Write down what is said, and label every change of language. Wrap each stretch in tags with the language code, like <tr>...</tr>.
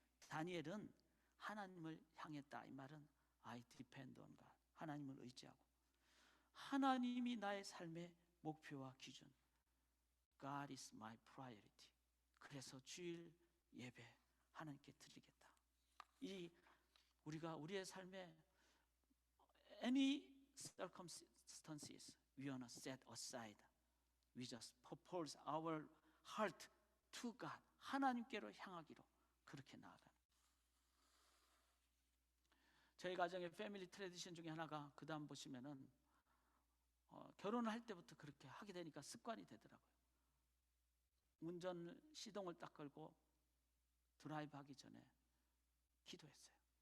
<ko>다니엘은 하나님을 향했다. 이 말은</ko> <en>I depend on God,</en> <ko>하나님을 의지하고 하나님이 나의 삶의 목표와 기준,</ko> <en>God is my priority.</en> <ko>그래서 주일 예배 하나님께 드리겠다. 이 우리가 우리의 삶에</ko> <en>any circumstances we wanna set aside, we just propose our heart to God,</en> <ko>하나님께로 향하기로 그렇게 나아가는. 저희 가정의 패밀리 트래디션 중에 하나가, 그 다음 보시면은 결혼을 할 때부터 그렇게 하게 되니까 습관이 되더라고요. 운전 시동을 딱 걸고 드라이브 하기 전에 기도했어요.</ko>